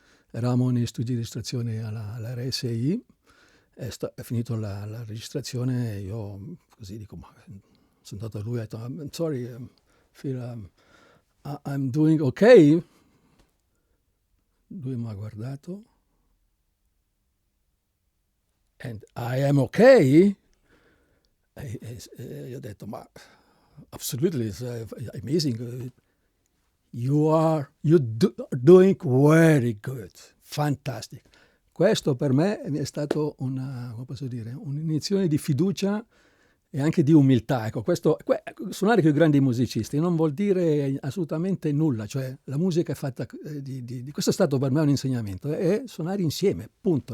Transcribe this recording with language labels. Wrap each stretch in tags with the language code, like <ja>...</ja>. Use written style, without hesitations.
<it>Eravamo negli studi di registrazione alla RSI, è finito la registrazione e io così dico, ma sono andato a lui e ho detto,</it> <en>I'm sorry, Phil, I'm doing okay.</en> <it>Lui mi ha guardato,</it> <en>and I am okay?</en> <it>E io ho detto, ma</it> <en>absolutely, it's amazing. You're doing very good, fantastic.</en> <it>Questo per me è stato come posso dire, un'iniezione di fiducia e anche di umiltà. Ecco, suonare con i grandi musicisti non vuol dire assolutamente nulla, cioè la musica è fatta questo è stato per me un insegnamento, è suonare insieme, punto.</it>